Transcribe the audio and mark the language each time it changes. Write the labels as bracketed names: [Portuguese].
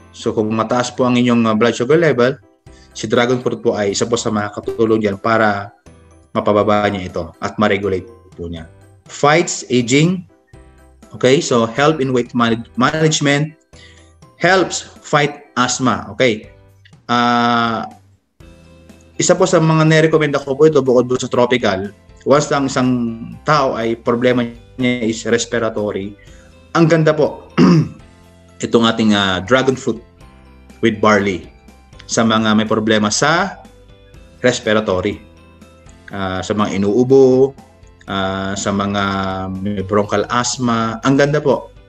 [Filipino] So, kung mataas po ang inyong blood sugar level, si dragon fruit po ay isa po sa mga katulong dyan para mapababa niya ito at ma-regulate po niya. [English] Fights aging. Okay? So, help in weight management. Helps fight asthma. Okay? [Filipino] Isa po sa mga nire-recommend ako po ito bukod po sa tropical, once lang isang tao ay problema niya is respiratory, ang ganda po itong ating dragon fruit with barley sa mga may problema sa respiratory, sa mga inuubo, sa mga may bronchial asthma. Ang ganda po.